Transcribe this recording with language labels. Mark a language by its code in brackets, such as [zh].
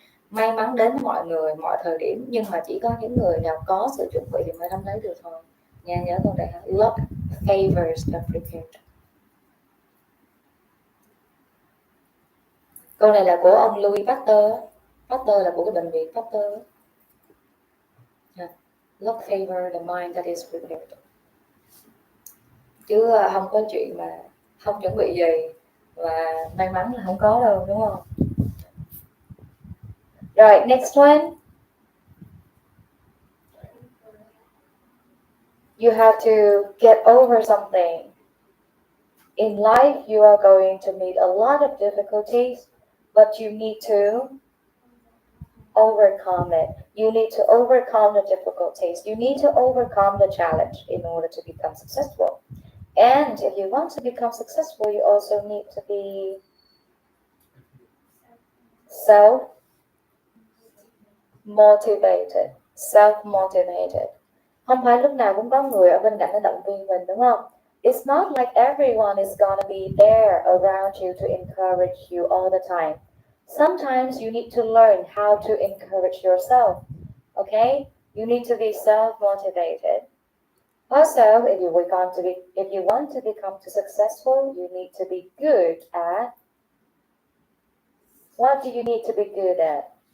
[vi] May mắn đến với mọi người mọi thời điểm, nhưng mà chỉ có những người nào có sự chuẩn bị thì mới nắm lấy được thôi nha. Nhớ câu này, [en] luck favors the prepared. [vi] Câu này là của ông Louis Pasteur. Pasteur là của cái bệnh viện Pasteur. [en] Luck favors the mind that is prepared. [vi] Chứ không có chuyện mà không chuẩn bị gì và may mắn là không có đâu, đúng không? Rồi, [en] next one. You have to get over something. In life, you are going to meet a lot of difficulties, but you need to overcome it. You need to overcome the difficulties. You need to overcome the challenge in order to become successful. And if you want to become successful, you also need to be self-motivated. Self-motivated. [vi] Không phải lúc nào cũng có người ở bên cạnh để động viên mình, đúng không? [en] It's not like everyone is gonna be there around you to encourage you all the time. Sometimes you need to learn how to encourage yourself. Okay? You need to be self-motivated. Also, if you want to become successful, you need to be good at, what do you need to be good at?